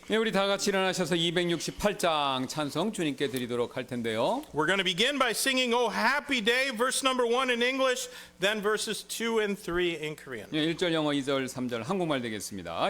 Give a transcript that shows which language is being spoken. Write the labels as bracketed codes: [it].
[ko] 네, 우리 다 같이 일어나셔서 268장 찬송 주님께 드리도록 할 텐데요. [en] We're going to begin by singing Oh Happy Day, verse number 1 in English, then verses 2 and 3 in Korean. [ko] 네, 1절 영어, 2절, 3절 한국말 되겠습니다.